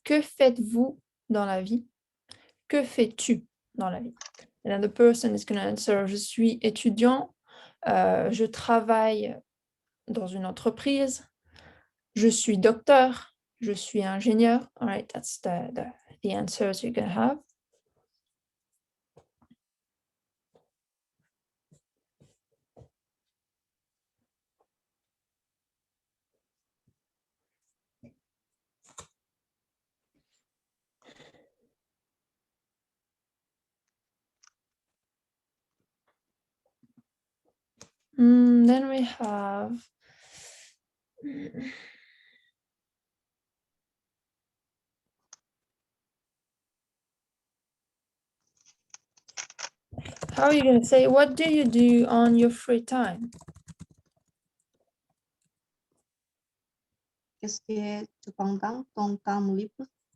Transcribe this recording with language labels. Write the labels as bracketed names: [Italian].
[French] Que faites-vous dans la vie? Que fais-tu dans la vie? [English] And then the person is going to answer, [French] je suis étudiant, je travaille dans une entreprise, je suis docteur, je suis ingénieur. [English] All right, that's the answers you're going to have. Then we have how are you going to say, what do you do on your free time? [French] Qu'est-ce que tu fais dans ton temps libre?